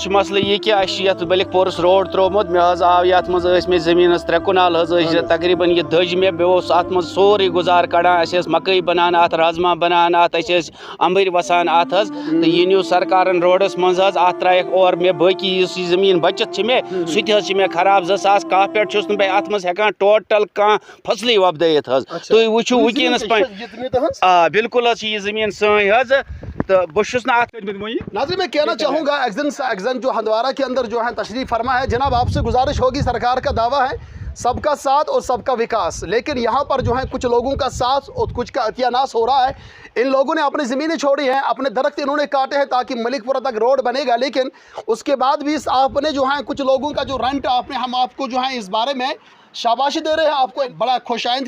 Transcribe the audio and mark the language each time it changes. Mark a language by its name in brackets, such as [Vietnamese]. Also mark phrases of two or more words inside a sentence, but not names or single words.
[Kashmiri] مسلہٕ یہِ کہِ اَسہِ چھُ یَتھ مٔلِک پورَس روڈ ترٛوومُت مےٚ حظ آو یَتھ منٛز ٲسۍ مےٚ زٔمیٖنَس 3 کنال حظ ٲسۍ تقریٖباً یہِ دٔج مےٚ بیٚیہِ اوس اَتھ منٛز سورُے گُزار کَڑان اَسہِ ٲسۍ مَکٲے بَنان اَتھ رازما بَنان اَتھ أسۍ ٲسۍ اَمبٕرۍ وَسان اَتھ حظ تہٕ یہِ نیوٗ سرکارَن روڈَس منٛز حظ اَتھ ترٛایَکھ اورٕ مےٚ باقٕے یُس یہِ زٔمیٖن بَچَتھ چھِ مےٚ سُہ تہِ حظ چھِ مےٚ خراب 2010 پٮ۪ٹھ چھُس نہٕ بہٕ اَتھ منٛز ہٮ۪کان ٹوٹَل کانٛہہ فصلٕے وۄپدٲیِتھ حظ تُہۍ وٕچھِو وٕنکٮ۪نَس آ بِلکُل حظ چھِ یہِ زٔمیٖن سٲنۍ حظ تو بہٕ چھُس نہٕ اَتھ [Urdu] ناظرین میں کہنا چاہوں گا ایگزن جو ہندوارہ کے اندر جو ہے تشریف فرما ہے جناب آپ سے گزارش ہوگی سرکار کا دعویٰ ہے سب کا ساتھ اور سب کا وکاس لیکن یہاں پر جو ہے کچھ لوگوں کا ساتھ اور کچھ کا عطیہ ناس ہو رہا ہے ان لوگوں نے اپنی زمینیں چھوڑی ہیں اپنے درخت انہوں نے کاٹے ہیں تاکہ ملک پورہ تک روڈ بنے گا لیکن اس کے بعد بھی آپ نے جو ہے کچھ لوگوں کا جو رینٹ ہم آپ کو جو ہے اس بارے میں شاباشی دے رہے ہیں آپ کو ایک بڑا خوش آئند